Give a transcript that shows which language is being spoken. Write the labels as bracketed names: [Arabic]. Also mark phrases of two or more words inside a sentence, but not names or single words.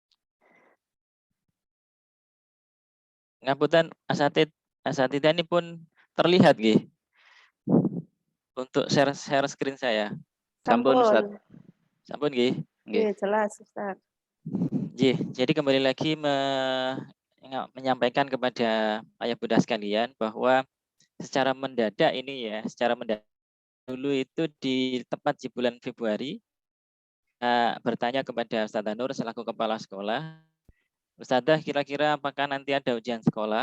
[Indonesian] Ngapunten asatid ini pun terlihat nggih? Untuk share screen saya. [Javanese] Sampun Ustaz. Sampun. Sampun nggih? Nggih. [Indonesian] Iya, jelas Ustaz. Nggih, jadi kembali lagi menyampaikan kepada ayah bunda sekalian bahwa secara mendadak ini ya, secara mendadak dulu itu di tepat di bulan Februari bertanya kepada Ustazah Nur selaku kepala sekolah, Ustazah kira-kira apakah nanti ada ujian sekolah?